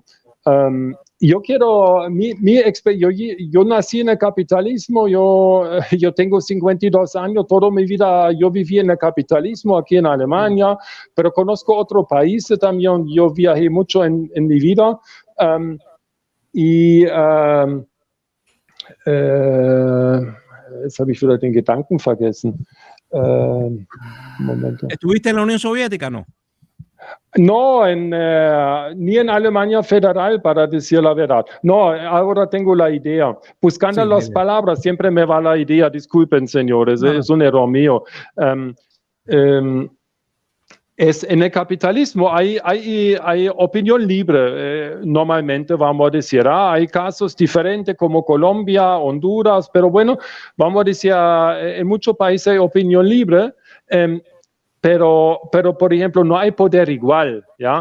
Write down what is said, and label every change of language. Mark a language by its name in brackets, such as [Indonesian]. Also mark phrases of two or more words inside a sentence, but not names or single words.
[Spanish] Yo nací en el capitalismo, yo tengo 52 años, toda mi vida yo viví en el capitalismo aquí en Alemania, pero conozco otros países también, yo viajé mucho en mi vida. [German] Jetzt habe ich wieder den Gedanken vergessen. Moment. [Spanish] ¿Estuviste en la Unión Soviética, no? No, ni en Alemania Federal, para decir la verdad. No, ahora tengo la idea. Buscando las palabras, siempre me va la idea. Disculpen, señores, es un error mío. En el capitalismo hay opinión libre, normalmente vamos a decir, hay casos diferentes como Colombia, Honduras, pero bueno, vamos a decir, en muchos países hay opinión libre, pero por ejemplo no hay poder igual, ¿ya?